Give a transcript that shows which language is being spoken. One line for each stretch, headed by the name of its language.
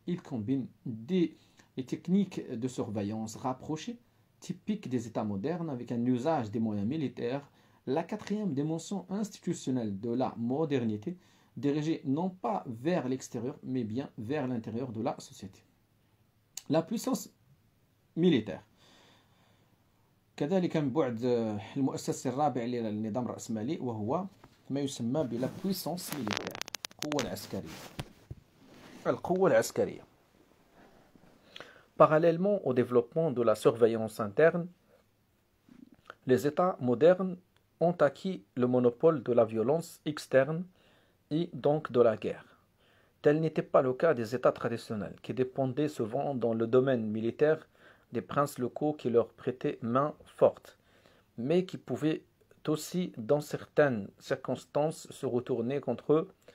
French: Il combine les techniques de surveillance rapprochées, typiques des États modernes, avec un usage des moyens militaires. La quatrième dimension institutionnelle de la modernité, dirigée non pas vers l'extérieur, mais bien vers l'intérieur de la société. La puissance militaire.
Arabic: كذلك من بعد المؤسس الرابع للنظام الرأسمالي وهو ما يسمى بلا
French: puissance militaire،
Arabic: القوة العسكرية.
French: Parallèlement au développement de la surveillance interne, les États modernes ont acquis le monopole de la violence externe et donc de la guerre. Tel n'était pas le cas des États traditionnels, qui dépendaient souvent dans le domaine militaire des princes locaux qui leur prêtaient main forte, mais qui pouvaient aussi, dans certaines circonstances, se retourner contre eux.